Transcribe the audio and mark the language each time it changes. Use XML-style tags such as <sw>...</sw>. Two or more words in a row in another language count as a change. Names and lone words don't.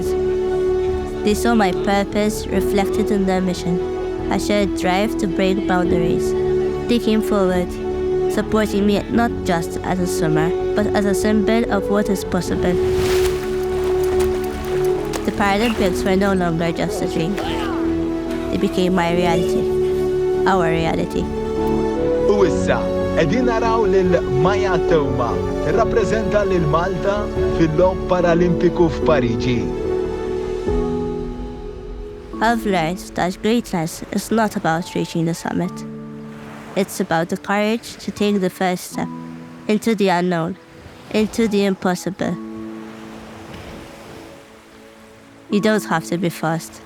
<en>They saw my purpose reflected in their mission, a shared drive to break boundaries. They came forward, supporting me not just as a swimmer, but as a symbol of what is possible. The Paralympics were no longer just a dream. They became my reality, our reality.</en> <mt>U issa, qegħdin naraw lil Maja tirrappreżenta lil Malta fil-logħob Paralimpiku f'Pariġi.</mt> <en>I've learned that greatness is not about reaching the summit. It's about the courage to take the first step into the unknown, into the impossible. You don't have to be fast.</en>